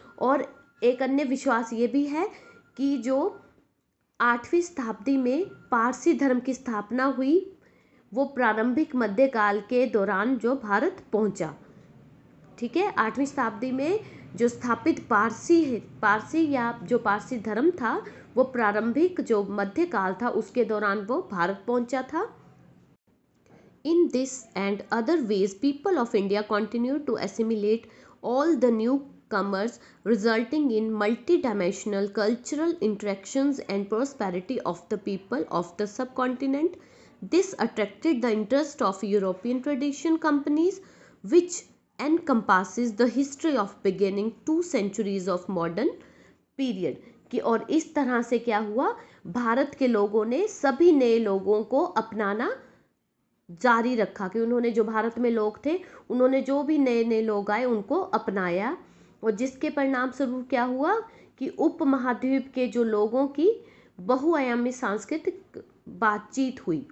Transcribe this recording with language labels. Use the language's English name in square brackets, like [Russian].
[Hindi] और एक अन्य विश्वास ये भी है कि जो 8वीं शताब्दी में पारसी धर्म की स्थापना हुई वो प्रारंभिक मध्यकाल के दौरान जो भारत पहुंचा। ठीक है, 8वीं शताब्दी में जो स्थापित पारसी या जो पारसी धर्म था वो प्रारंभिक जो मध्यकाल था उसके दौरान वो भारत पहुंचा था। [English] In this and other ways, people of India continued to assimilate all the newcomers, resulting in multidimensional cultural interactions and prosperity of the people of the subcontinent. This attracted the interest of European tradition companies, which encompasses the history of beginning 2 centuries of modern period. [Hindi] कि और इस तरह से क्या हुआ, भारत के लोगों ने सभी नए लोगों को अपनाना जारी रखा कि उन्होंने, जो भारत में लोग थे उन्होंने जो भी नए नए लोग आए उनको अपनाया। और जिसके परिणाम स्वरूप क्या हुआ कि उपमहाद्वीप के जो लोगों की बहुआयामी सांस्कृतिक बातचीत हुई।